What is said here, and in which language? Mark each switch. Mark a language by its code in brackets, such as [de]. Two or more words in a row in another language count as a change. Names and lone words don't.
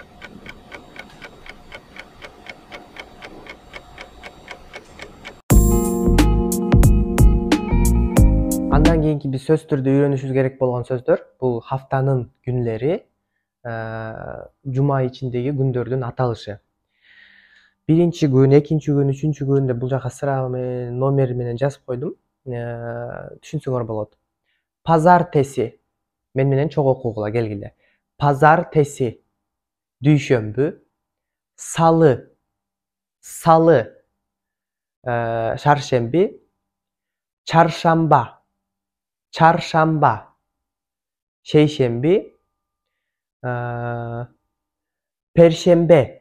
[ky] Андан кийинки биз сөз түрдө үйрөнүшүбүз керек болгон сөздөр бул [tr] haftanın günleri, [ky] жума ичиндеги күндөрдүн аталышы. Биринчи күн, экинчи күн, үчүнчү күн деп бул жака сыра менен, номери менен жазып койдум. Түшүнсөңөр болот. Пазар теси. Мен менен чогуу окугула келгиле. [tr] Pazar tesi. Duyşömbü. Salı. Salı. Çarşembi. Çarşamba. Çarşamba. Şeyşembi. Perşembe.